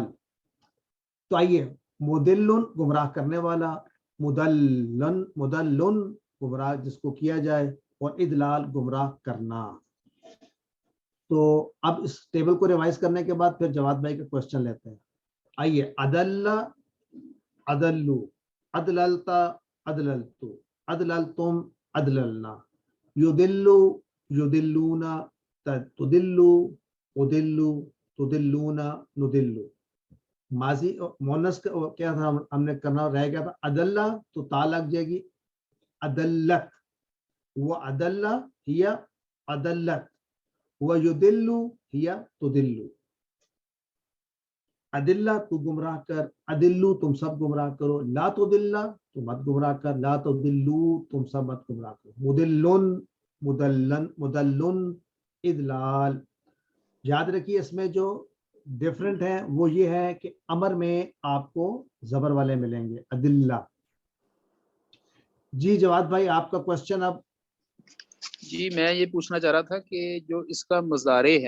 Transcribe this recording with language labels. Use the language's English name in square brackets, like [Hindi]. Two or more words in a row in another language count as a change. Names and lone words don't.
[Urdu] تو آئیے مدلن گمراہ کرنے والا, مدلن گمراہ جس کو کیا جائے, اور ادلال گمراہ کرنا. تو اب اس ٹیبل کو ریوائز کرنے کے بعد پھر جواد بھائی کا کوشچن لیتے ہیں. [Arabic] آئیے ادل, ادلو, ادللتا, ادللتو, ادللتم, ادللنا, یدلو, یدلونا, تدلو, ادلو, تدلونا, ندلو. [Urdu] ماضی مونس کیا تھا ہم نے کرنا رہ گیا تھا, ادلہ تو تا لگ جائے گی, ادلت, وہ [Arabic] ادلہ ہیا ادلت, [Urdu] وہ [Arabic] یدلو ہیا تدلو. [Urdu] ادلہ تو گمراہ کر, ادلو تم سب گمراہ کرو, [Arabic] لا تدلہ [Urdu] تو مت گمراہ کر, [Arabic] لا تدلو [Urdu] تم سب مت گمراہ کرو. [Arabic] مدلن, مدلن, مدلن, ادلال. [Urdu] یاد رکھیے اس میں جو ڈفرنٹ ہے وہ یہ ہے کہ امر میں آپ کو زبر والے ملیں گے, ادلہ. جی جواد بھائی آپ کا کوشچن اب. جی میں یہ پوچھنا چاہ رہا تھا کہ جو اس کا مضارع ہے,